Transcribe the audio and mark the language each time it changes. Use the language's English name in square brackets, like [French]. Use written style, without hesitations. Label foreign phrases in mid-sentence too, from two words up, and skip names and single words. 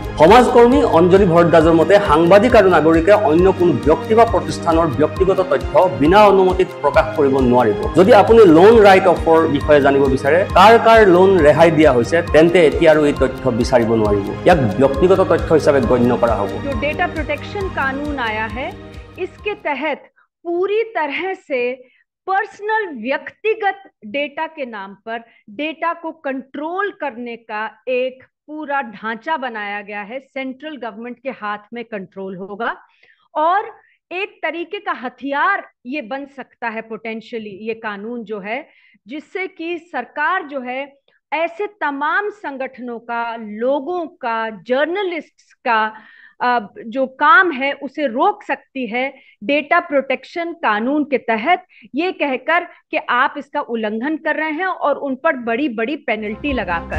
[Assamese] সমাজকৰ্মী অঞ্জলি ভৰদ্বাজৰ মতে সাংবাদিক আৰু নাগৰিকে অন্য কোনো ব্যক্তি বা প্ৰতিষ্ঠানৰ ব্যক্তিগত তথ্য বিনা অনুমতিত প্ৰকাশ কৰিব নোৱাৰিব। যদি আপুনি [English] loan write offৰ [Assamese] বিষয়ে জানিব বিচাৰে, কাৰ লোন ৰেহাই দিয়া হৈছে, তেন্তে এতিয়া আৰু এই তথ্য বিচাৰিব নোৱাৰিব। ইয়াক ব্যক্তিগত তথ্য হিচাপে গণ্য কৰা হ'ব। [Hindi] जो [English] data protection [Hindi] कानून आया है, इसके तहत पूरी तरह से पर्सनल व्यक्तिगत डेटा के नाम पर डेटा को कंट्रोल करने का एक पूरा ढांचा बनाया गया है। [English] central government [Hindi] के हाथ में कंट्रोल होगा और एक तरीके का हथियार ये बन सकता है पोटेंशियली, ये कानून जो है, जिससे कि सरकार जो है ऐसे तमाम संगठनों का, लोगों का, जर्नलिस्ट्स का जो काम है उसे रोक सकती है [English] data protection [Hindi] कानून के तहत, ये कहकर कि आप इसका उल्लंघन कर रहे हैं और उन पर बड़ी बड़ी पेनल्टी लगाकर।